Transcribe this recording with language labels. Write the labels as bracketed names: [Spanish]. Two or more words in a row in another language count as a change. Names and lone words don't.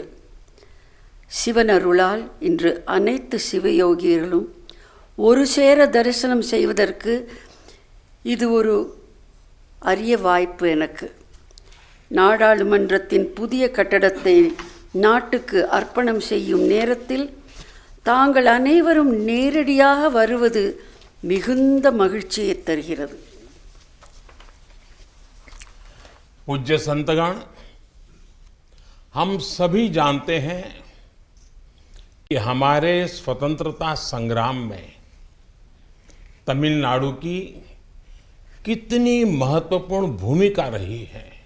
[Tamil] சிவன் அருளால் இன்று அனைத்து சிவயோகிகளும் ஒரு சேர தரிசனம் செய்வதற்கு இது ஒரு அரிய வாய்ப்பு எனக்கு. நாடாளுமன்றத்தின் புதிய கட்டடத்தை நாட்டுக்கு அர்ப்பணம் செய்யும் நேரத்தில் தாங்கள் அனைவரும் நேரடியாக வருவது மிகுந்த மகிழ்ச்சியை தருகிறது. [Hindi] पूज्य संतगण, हम सभी जानते हैं कि हमारे स्वतंत्रता संग्राम में तमिलनाडु की कितनी महत्वपूर्ण भूमिका रही है.